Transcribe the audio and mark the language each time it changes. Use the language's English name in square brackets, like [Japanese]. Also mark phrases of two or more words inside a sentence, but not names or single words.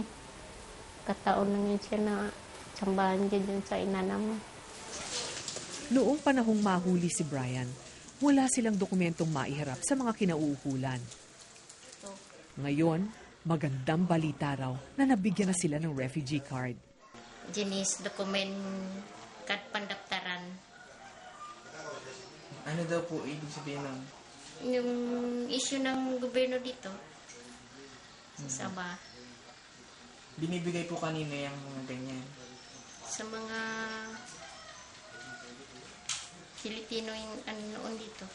[Filipino] Kataon lang yun siya na sambahan dyan sa inanam. Noong panahong mahuli si Brian, wala silang dokumentong maiharap sa mga kinauukulan. Ngayon, magandang balita raw na nabigyan na sila ng [English] refugee card. [Malay] Jenis dokumen kad pandaftaran. [Filipino] Ano daw po ibig sabihin ng? Yung issue ng gobyerno dito sa Sabah. Binibigay po kanina yung mga ganyan. Sa mga Filipino yung ano noon dito.